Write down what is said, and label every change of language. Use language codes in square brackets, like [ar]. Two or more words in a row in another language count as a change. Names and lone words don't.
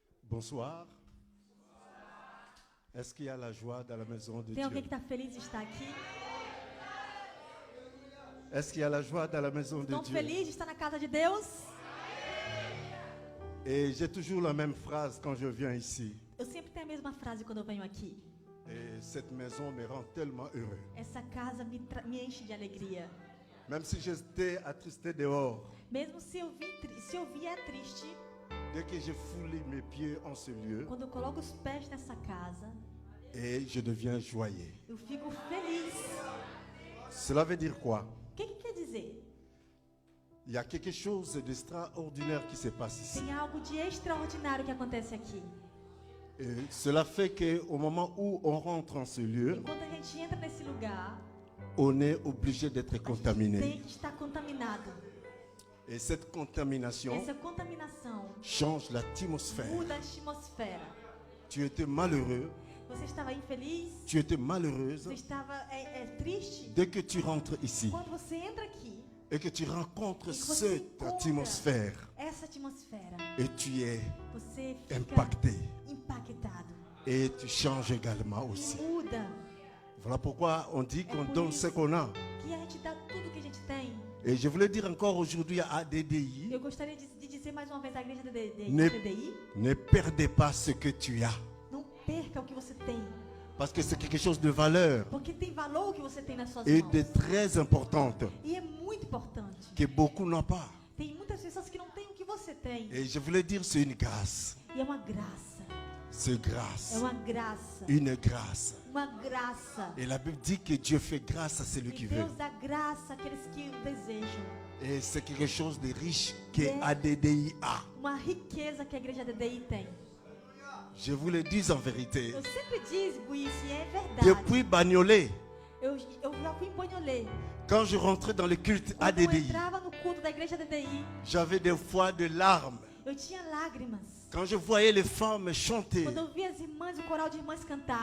[fr] Bonsoir. Est-ce qu'il y a la joie dans la maison de [pt] Tem [fr] Dieu? [pt] alguém que está feliz de estar aqui? [fr] Est-ce qu'il y a la joie dans la maison de [pt] Estão [fr] Dieu? [pt] felizes de estar na casa de Deus? [fr] Et j'ai toujours la même phrase quand je viens ici. [pt] Eu sempre tenho a mesma frase quando eu venho aqui. [fr] Et cette maison me rend tellement heureux. [pt] Essa casa me enche de alegria. [fr] Même si j'étais attristé dehors, [pt] Mesmo se eu vier triste, [fr] dès que je foule mes pieds en ce lieu, [pt] quando eu coloco os pés nessa casa, [fr] et je deviens joyeux. [pt] eu fico feliz. [fr] Cela veut dire quoi? [pt] O que quer dizer? [fr] Il y a quelque chose d'extraordinaire qui se passe ici. [pt] Tem algo de extraordinário que acontece aqui. [fr] Et cela fait qu'au moment où on rentre en ce lieu, [pt] Enquanto a gente entra nesse lugar, [fr] on est obligé d'être [pt] a gente [fr] contaminé. [pt] tem que estar contaminado. [fr] Et cette contamination [pt] Essa contaminação [fr] change l'atmosphère. [pt] muda a atmosfera. [fr] Tu étais malheureux, [pt] Você estava infeliz? [fr] tu étais malheureuse. [pt] Você estava triste? [fr] Dès que tu rentres ici [pt] Quando você entra aqui [fr] et que tu rencontres [pt] e que você [fr] cette [pt] encontra [fr] atmosphère [pt] essa atmosfera, [fr] et tu es [pt] você fica [fr] impacté [pt] impactado. [fr] et tu changes également aussi. [pt] E muda. [fr] Voilà pourquoi on dit qu'on [pt] por [fr] donne [pt] isso [fr] ce qu'on a. [pt] Que a gente dá tudo que a gente tem. [fr] Et je voulais dire encore aujourd'hui à ADDI, [pt] Eu gostaria de dizer mais uma vez à igreja da [fr] Ne- [pt] DDI, [fr] ne perdez pas ce que tu as. [pt] não perca o que você tem. [fr] Parce que c'est quelque chose de valeur [pt] Porque tem valor o que você tem nas suas [fr] et [pt] mãos. [fr] de très importante [pt] E é muito importante. [fr] que beaucoup n'ont pas. [pt] Tem muitas pessoas que não têm o que você tem. [fr] Et je voulais dire c'est une grâce. [pt] E é uma graça. [fr] C'est [pt] É [fr] grâce. [pt] uma graça. [fr] Une grâce. [pt] Uma graça. [fr] Et la Bible dit que Dieu fait grâce à celui [pt] E [fr] qui veut. [pt] Deus dá graça àqueles que o desejam. [fr] Et c'est quelque chose de riche que Yeah. ADDI a. [pt] Uma riqueza que a igreja da DDI tem. [fr] Je vous le dis en vérité. [pt] Eu sempre digo isso e é verdade. [fr] Depuis Bagnolet, [pt] Eu já fui em Bonholê. [fr] quand je rentrais dans le culte [pt] Quando eu [fr] ADDI, [pt] entrava no culto da igreja da DDI, [fr] j'avais des fois de larmes. [pt] eu tinha lágrimas. [fr] Quand je voyais les femmes chanter, [pt] Quando eu via as irmãs, o coral de irmãs cantar.